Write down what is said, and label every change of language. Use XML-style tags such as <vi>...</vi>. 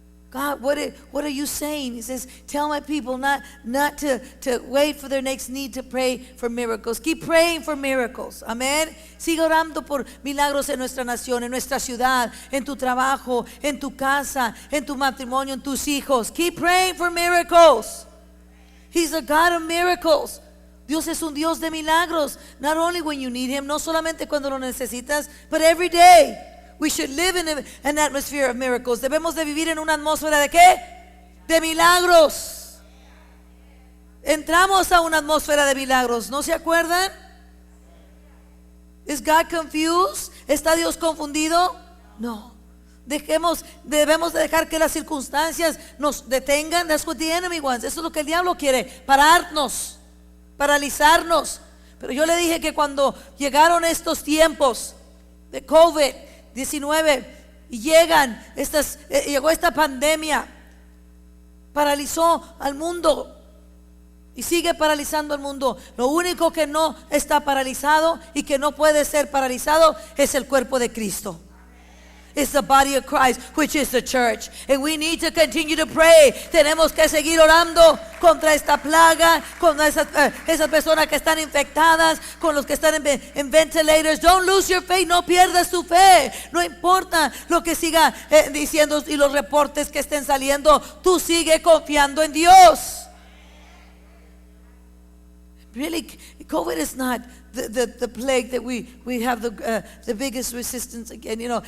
<en>God, what are you saying? He says, tell my people not to wait for their next need to pray for miracles. Keep praying for miracles. Amén.</en> <es>Sigue orando por milagros en nuestra nación, en nuestra ciudad, en tu trabajo, en tu casa, en tu matrimonio, en tus hijos.</es> <en>Keep praying for miracles. He's a God of miracles.</en> <es>Dios es un Dios de milagros.</es> <en>Not only when you need Him,</en> <es>no solamente cuando lo necesitas,</es> <en>but every day. We should live in an atmosphere of miracles.</en> <es>Debemos de vivir en una atmósfera ¿de qué? De milagros. Entramos a una atmósfera de milagros. ¿No se acuerdan?</es> <en>Is God confused?</en> <es>¿Está Dios confundido? No. Debemos de dejar que las circunstancias nos detengan.</es> <en>That's what the enemy wants.</en> <es>Eso es lo que el diablo quiere. Pararnos, paralizarnos. Pero yo le dije que cuando llegaron estos tiempos de COVID-19 y llegó esta pandemia, paralizó al mundo y sigue paralizando al mundo. Lo único que no está paralizado y que no puede ser paralizado es el cuerpo de Cristo.</es> <en>It's the body of Christ, which is the church. And we need to continue to pray.</en> <es>Tenemos que seguir orando contra esta plaga, contra esas personas que están infectadas, con los que están en ventilators.</es> <en>Don't lose your faith.</en> <es>No pierdas tu fe. No importa lo que siga diciendo y los reportes que estén saliendo. Tú sigue confiando en Dios.</es> <en>Really, COVID is not the plague that we have the biggest resistance again.</en>